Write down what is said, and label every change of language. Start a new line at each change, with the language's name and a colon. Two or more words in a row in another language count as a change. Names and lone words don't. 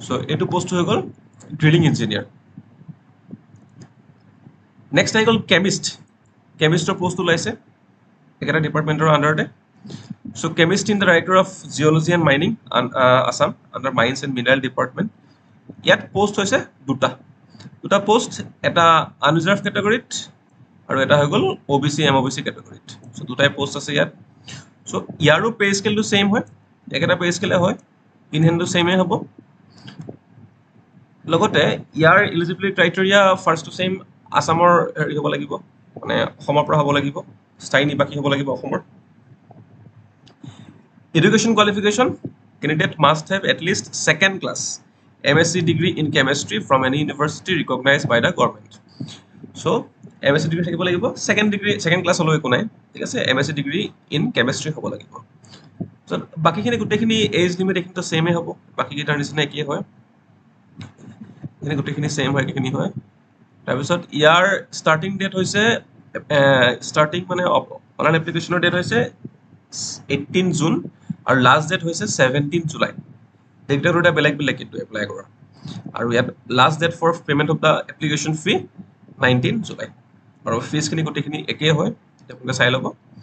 Assamese: সো এইটো পোষ্ট হৈ গ'ল
English: drilling engineer
Assamese: নেক্সট আহি গ'ল কেমিষ্টৰ পোষ্ট ওলাইছে একেটা ডিপাৰ্টমেণ্টৰ আণ্ডাৰতে সো
English: Chemist in the Director of Geology and Mining Assam under Mines and Mineral Department
Assamese: ইয়াত পোষ্ট হৈছে দুটা পোষ্ট এটা
English: unreserved category
Assamese: আৰু এটা হৈ গ'ল OBC MOBC কেটেগৰীত সো দুটাই পোষ্ট আছে ইয়াত সো ইয়াৰো
English: pay scale
Assamese: সেম হয় একেটা
English: pay scale
Assamese: হয়
English: in hand
Assamese: সেমে হ'ব লগতে ইয়াৰ
English: eligibility criteria first to same
Assamese: আসামৰ হেৰি হ'ব লাগিব মানে অসমৰ পৰা হ'ব লাগিব স্থায়ী নিবাসী হ'ব লাগিব অসমৰ
English: education qualification candidate must have at least second class MSc degree in chemistry from any university recognized by the government so MSc degree
Assamese: থাকিব লাগিব
English: second class
Assamese: হলো একো নাই ঠিক আছে
English: MSc degree in chemistry
Assamese: হ'ব লাগিব so বাকিখিনি গোটেইখিনি
English: age limit
Assamese: এইখিনিতো সেমে হ'ব বাকিকেইটাৰ নিচিনা একেই হয় এনে গোটেইখিনি সেম হয় একেখিনি হয় তাৰপিছত ইয়াৰ
English: starting date
Assamese: হৈছে ষ্টাৰ্টিং মানে
English: online application date
Assamese: হৈছে 18 জুন আৰু
English: last date
Assamese: হৈছে 17 জুলাই এইকেইটা দুটা বেলেগ কিন্তু এপ্লাই কৰা আৰু ইয়াত
English: last date for payment of the application fee
Assamese: 19 জুলাই আৰু ফিজখিনি গোটেইখিনি একেই হয় আপোনালোকে চাই ল'ব